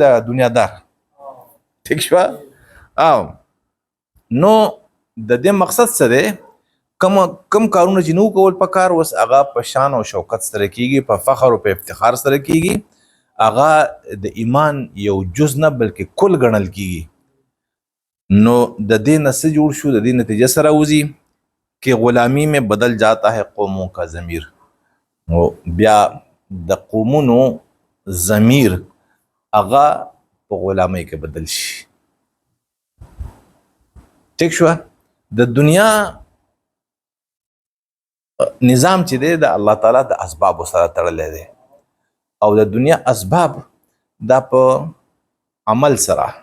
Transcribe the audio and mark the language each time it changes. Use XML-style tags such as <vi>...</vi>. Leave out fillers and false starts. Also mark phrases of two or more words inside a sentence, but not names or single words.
<ps>د دنیا دار ٹھیک شو او نو د دې مقصد څه دی کم کارونه چې نو کول پکار وس هغه په شان او شوکت سره کیږي په فخر او په افتخار سره کیږي هغه د ایمان یو جز نه بلکې کل ګڼل کیږي نو د دې نه څه جوړ شو د دې نتیجه سره وځي</ps> <ur>کہ غلامی میں بدل جاتا ہے قوموں کا ضمیر</ur> <ps>نو بیا د قومونو ضمیر هغه په غلامۍ کې بدل شي ٹھیک شو د دنیا نظام چې دی د الله تعالی د اسباب سره تړلی دی او د دنیا اسباب دا په عمل سره</ps>